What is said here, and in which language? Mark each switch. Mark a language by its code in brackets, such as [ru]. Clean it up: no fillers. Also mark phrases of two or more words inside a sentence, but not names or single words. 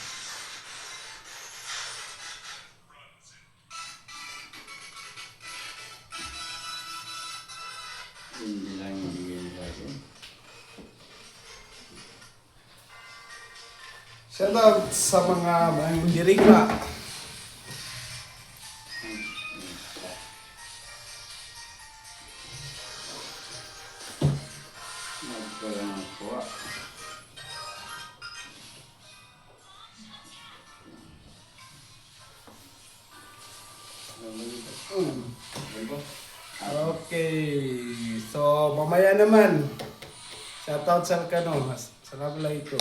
[id] Ini lagi begini lagi. [tl] Shoutout sa mga mandirigma. [ms] Macam kuat. [tl] Okay. So, mamaya naman. Shoutout sa Alcano. Assalamualaikum.